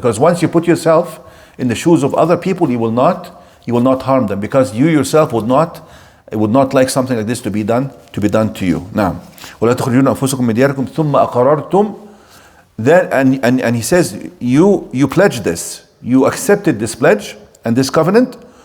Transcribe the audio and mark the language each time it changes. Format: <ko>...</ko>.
<en>Because once you put yourself in the shoes of other people, you will not harm them, because you yourself would not like something like this to be done to you.</en> <ar>Now, ولا تخرجون أنفسكم من دياركم ثم أقررتم.</ar> <en>Then and he says you pledged this, you accepted this pledge and this covenant.</en>